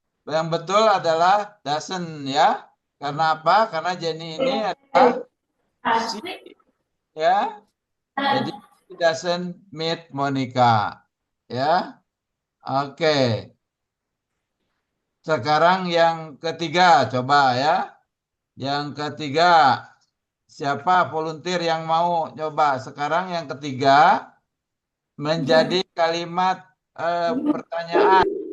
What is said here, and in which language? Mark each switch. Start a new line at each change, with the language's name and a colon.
Indonesian: Yang betul adalah doesn't ya. Karena apa? Karena Jenny ini adalah she, ya. Jadi
English: she doesn't meet Monica.
Indonesian: Ya. Oke. Sekarang yang ketiga, coba ya. Yang ketiga, siapa volunteer yang mau coba? Sekarang yang ketiga menjadi kalimat pertanyaan.